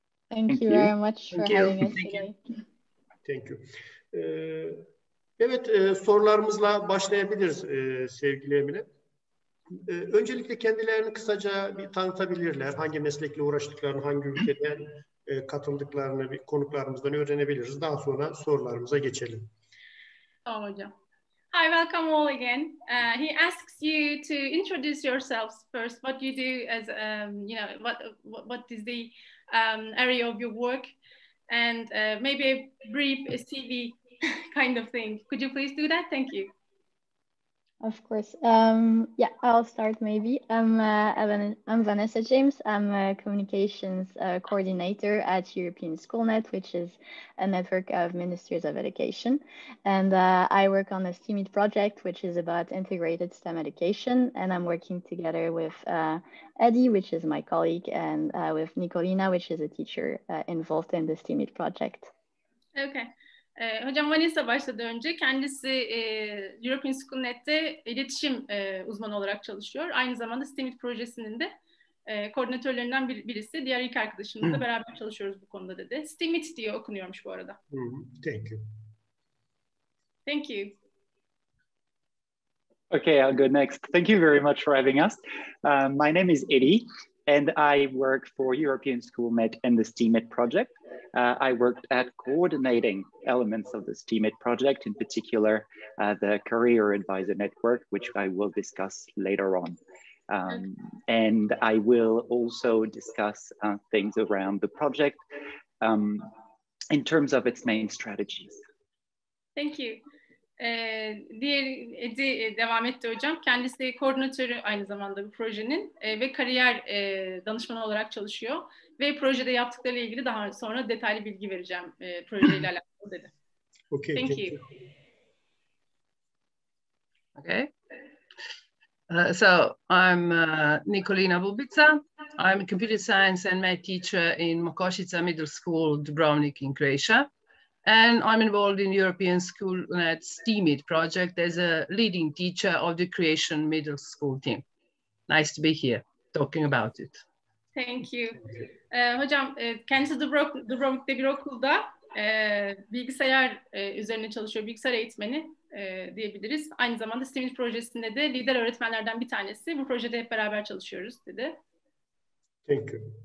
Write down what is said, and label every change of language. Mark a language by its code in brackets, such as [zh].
[en] Thank you very much for having us today. Thank you. [tr] Evet, sorularımızla başlayabiliriz sevgili Emine. Öncelikle kendilerini kısaca bir tanıtabilirler. Hangi meslekle uğraştıklarını, hangi ülkeden katıldıklarını bir konuklarımızdan öğrenebiliriz. Daha sonra sorularımıza geçelim. Tamam hocam. [en] Hi, welcome all again. He asks you to introduce yourselves first. What you do as, what is the area of your work, and maybe a brief CV kind of thing. Could you please do that? Thank you. Of course. Yeah, I'll start maybe. I'm Vanessa James. I'm a communications coordinator at European Schoolnet, which is a network of ministries of education. And I work on the STEAMIT project, which is about integrated STEM education. And I'm working together with Eddie, which is my colleague, and with Nikolina, which is a teacher involved in the STEAMIT project. Okay. [tr] Hocam Vanessa başladı önce. Kendisi European Schoolnet'te iletişim uzmanı olarak çalışıyor. Aynı zamanda STEAMIT projesinin de koordinatörlerinden birisi. Diğer ilk arkadaşımızla beraber çalışıyoruz bu konuda dedi. STEAMIT diye okunuyormuş bu arada. [en] Thank you. Thank you. Okay, I'll go next. Thank you very much for having us. My name is Eddie, and I work for European Schoolnet and the STEAMIT project. I worked at coordinating elements of the STEAMIT project, in particular the Career Advisor Network, which I will discuss later on. And I will also discuss things around the project in terms of its main strategies. Thank you. [tr] Diğer Edi devam etti hocam. Kendisi koordinatörü aynı zamanda bu projenin ve kariyer danışmanı olarak çalışıyor. Ve projede yaptıklarıyla ilgili daha sonra detaylı bilgi vereceğim projeyle alakalı dedi. [en] Okay, thank you. Okay. So I'm Nikolina Bubica. I'm a computer science and math teacher in Mokosica Middle School, Dubrovnik in Croatia. And I'm involved in European Schoolnet STEAMIT project as a leading teacher of the Croatian middle school team. Nice to be here talking about it. Thank you. [tr] Hocam kendisi Dubrovnik'te bir okulda bilgisayar üzerine çalışıyor, bilgisayar eğitmeni diyebiliriz. Aynı zamanda STEAMIT projesinde de lider öğretmenlerden bir tanesi. Bu projede hep beraber çalışıyoruz dedi. [en] Thank you.